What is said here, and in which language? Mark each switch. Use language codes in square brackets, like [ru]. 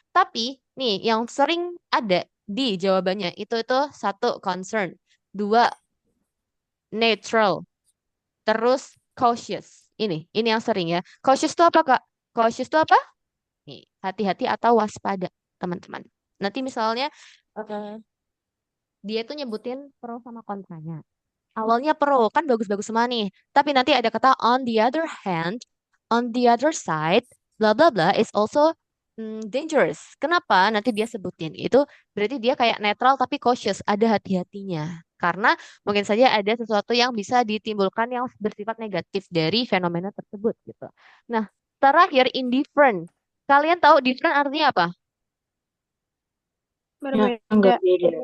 [id] Tapi nih yang sering ada di jawabannya itu satu concern, dua neutral, terus cautious. Ini yang sering ya. Cautious itu apa, Kak? Cautious itu apa? Nih, hati-hati atau waspada, teman-teman. Nanti misalnya eh, dia tuh nyebutin pro sama kontranya. Awalnya pro, kan bagus-bagus semua nih. Tapi nanti ada kata [en] on the other hand, on the other side, bla bla bla is also dangerous. [id] Kenapa? Nanti dia sebutin. Itu berarti dia kayak netral tapi cautious, ada hati-hatinya. Karena mungkin saja ada sesuatu yang bisa ditimbulkan yang bersifat negatif dari fenomena tersebut gitu. Nah, terakhir indifferent. Kalian tahu different artinya apa? Yang Berbeda. nggak beda.